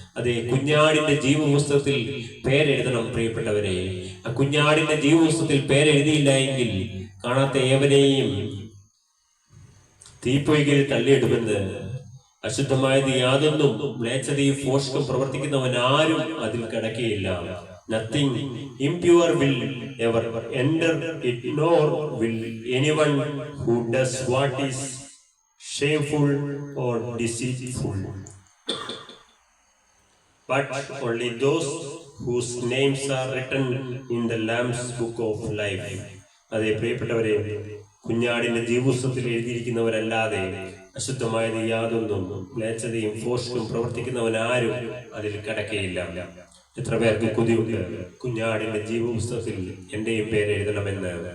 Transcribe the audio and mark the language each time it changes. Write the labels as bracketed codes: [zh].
[ml] അതെ, കുഞ്ഞാടിന്റെ ജീവപുസ്തകത്തിൽ പേരെഴുതണം പ്രിയപ്പെട്ടവരെ. ആ കുഞ്ഞാടിന്റെ ജീവപുസ്തകത്തിൽ പേരെഴുതിയില്ല എങ്കിൽ കാണാത്ത ഏവനെയും തീപ്പൊയ്കയിൽ തള്ളിയിടുമെന്ന്. അശുദ്ധമായത് യാതൊന്നും മ്ലേച്ഛതയും ഫോഷ്കും പ്രവർത്തിക്കുന്നവൻ ആരും അതിൽ കടക്കയില്ല. [en] Nothing impure will ever enter it, nor will anyone who does what is shameful or deceitful, but only those whose names are written in the Lamb's book of life. [ml] അതേ പ്രിയപ്പെട്ടവരെ, കുഞ്ഞാടിന്റെ ജീവപുസ്തകത്തിൽ എഴുതിയിരിക്കുന്നവരല്ലാതെ അശുദ്ധമായത് യാതൊന്നും മ്ലേച്ഛതയും ഫോഷ്കും പ്രവർത്തിക്കുന്നവൻ ആരും അതിൽ കടക്കയില്ല. എത്ര പേർക്ക് കൊതിയുണ്ട് കുഞ്ഞാടിന്റെ ജീവപുസ്തകത്തിൽ എന്റെയും പേര് എഴുതണമെന്ന്?